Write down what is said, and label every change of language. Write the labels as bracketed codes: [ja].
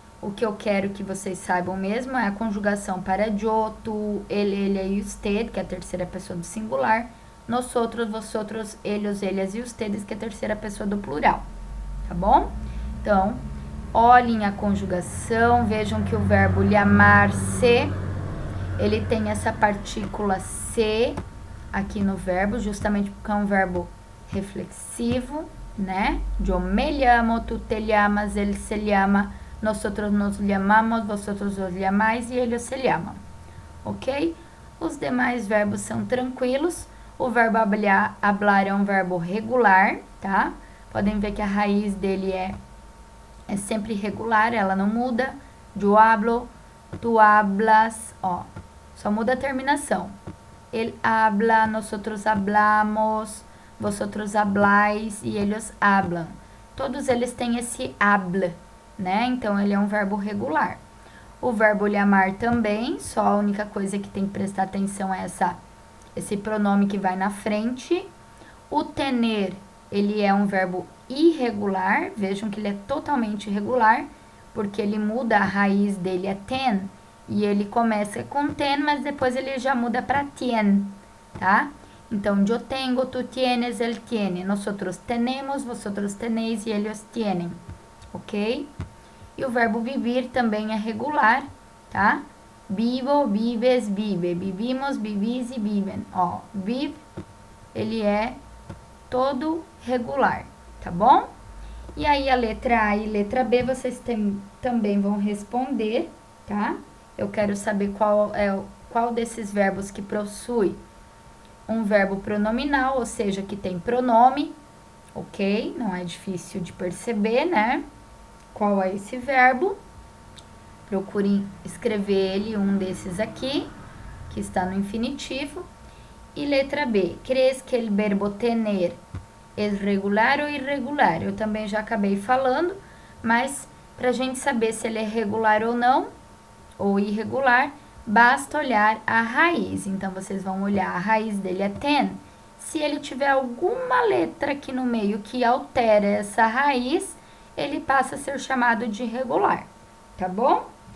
[pt] O que eu quero que vocês saibam mesmo é a conjugação para yo, tu, ele e usted, que é a terceira pessoa do singular, [es] nosotros, vosotros, ellos, ellas e ustedes, [pt] que é a terceira pessoa do plural, tá bom? Então, olhem a conjugação, vejam que o verbo llamar-se, ele tem essa partícula se aqui no verbo, justamente porque é um verbo reflexivo, né? [es] Yo me llamo, tu te llamas, él se llama, nosotros nos llamamos, vosotros os llamais e ellos se llaman, ok? [pt] Os demais verbos são tranquilos. O verbo hablar é um verbo regular, tá? Podem ver que a raiz dele é sempre regular, ela não muda. [es] Yo hablo, tu hablas, [pt] ó, só muda a terminação. [es] Él habla, nosotros hablamos, vosotros habláis e ellos hablan. [pt] Todos eles têm esse habla, né? Então, ele é um verbo regular. O verbo llamar também, só a única coisa que tem que prestar atenção é esse pronome que vai na frente. O tener, ele é um verbo irregular, vejam que ele é totalmente irregular, porque ele muda, a raiz dele é ten, e ele começa com ten, mas depois ele já muda para tien, tá? [es] Então, yo tengo, tu tienes, él tiene, nosotros tenemos, vosotros tenéis e ellos tienen, ok? [pt] E o verbo vivir também é regular, tá? [es] Vivo, vives, vive, vivimos, vivis [pt] e vivem. Ó, vive, ele é todo regular, tá bom? E aí a letra A e letra B vocês também vão responder, tá? Eu quero saber qual desses verbos que possui um verbo pronominal, ou seja, que tem pronome, ok? Não é difícil de perceber, né? Qual é esse verbo? Procurem escrever ele, um desses aqui, que está no infinitivo. E letra B, [es] ¿crees que el verbo tener es regular [pt] ou irregular? Eu também já acabei falando, mas para a gente saber se ele é regular ou não, ou irregular, basta olhar a raiz. Então, vocês vão olhar, a raiz dele é ten. Se ele tiver alguma letra aqui no meio que altera essa raiz, ele passa a ser chamado de irregular, tá bom?